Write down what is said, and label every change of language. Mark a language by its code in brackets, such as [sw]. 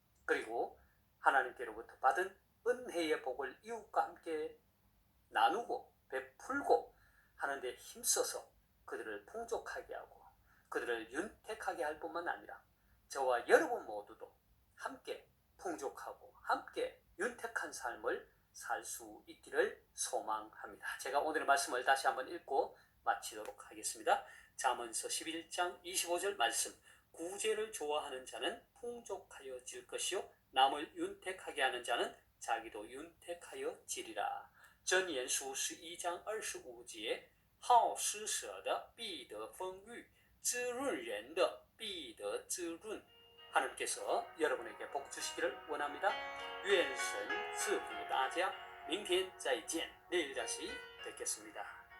[ko] 그리고 하나님께로부터 받은 은혜의 복을 이웃과 함께 나누고 베풀고 하는데 힘써서 그들을 풍족하게 하고 그들을 윤택하게 할 뿐만 아니라 저와 여러분 모두도 함께 풍족하고 함께 윤택한 삶을 살 수 있기를 소망합니다. 제가 오늘의 말씀을 다시 한번 읽고 마치도록 하겠습니다. 잠언서 11장 25절 말씀. 구제를 좋아하는 자는 풍족하여질 것이요 남을 윤택하게 하는 자는 자기도 윤택하여지리라. [zh] 箴言书11章25节，好施舍的必得丰裕，滋润人的必得滋润。 [ko] 하나님께서 여러분에게 복 주시기를 원합니다. [zh] 愿神赐福大家。明天再见， [ko] 내일 다시 뵙겠습니다.